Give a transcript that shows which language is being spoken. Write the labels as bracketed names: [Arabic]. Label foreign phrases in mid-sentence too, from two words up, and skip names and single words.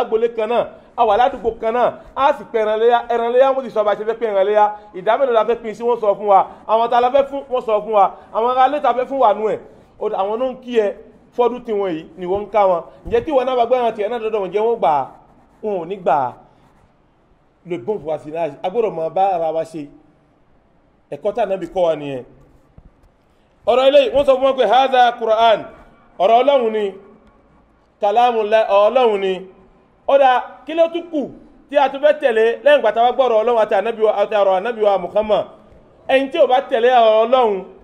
[Yoruba] lágbolé kan náà a wà ládùúgbò kan náà a sì pẹ ẹran léyà wọ́n ti sọ bá ṣe fẹ́ pé ẹran léyà ìdá mélòó la fẹ́ pín sí wọ́n sọ fún wa àwọn tá a la fẹ́ fún wọ́n sọ fún wa àwọn ará létà fẹ́ fún wa nú ẹ̀ àwọn náà ń kí ẹ fọ́dún tiwọn yìí ni wọ́n ń ká wọn ǹjẹ́ tí wọn náà bá gbé ẹran tiẹ̀ náà dọ́dọ̀ wọn jẹ́ wọ́n gbà wọn ò ní gbà [French] le bon voisinage [Yoruba] agbọ́dọ̀ máa bá ara wa ṣe ẹ̀kọ́ tá Ànábì kọ́ wa nìyẹn ọ̀rọ̀ eléyìí wọ́n sọ fún wọn pé [Arabic] هذا القرآن [Yoruba] ọ̀rọ̀ Ọlọ́run ni kalamullah Ọlọ́run ni ọ̀dà kí ló tún kù tí a tún fẹ́ tẹ̀lé lẹ́yìn gbàtà wá gbọ́rọ̀ Ọlọ́run àti ọ̀rọ̀ Ànábì wa Muhammad ẹ̀yin tí ò bá tẹ̀lé ọ̀rọ̀ Ọlọ́run